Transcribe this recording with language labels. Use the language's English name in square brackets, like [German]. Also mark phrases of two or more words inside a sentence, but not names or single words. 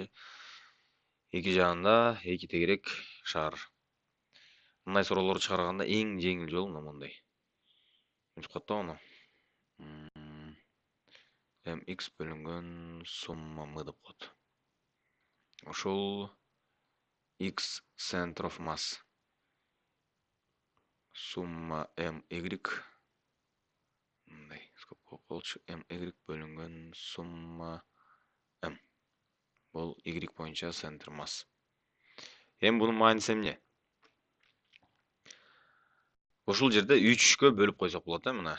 [Kyrgyz] Эки жагында эки тегерек шар. Мындай суроолорду чыгарганда эң жеңил жолу мына мондай. Мынча кат да аны. Mx бөлүнгөн сумма m деп коет. Ошол x [English] center of mass [Kyrgyz] сумма my мындай скобка болчу my бөлүнгөн сумма m. Бул y боюнча [Russian] центр масс. [Kyrgyz] Эми бунун мааниси эмне? Ушул жерде 3кө бөлүп койсок болот да, мына.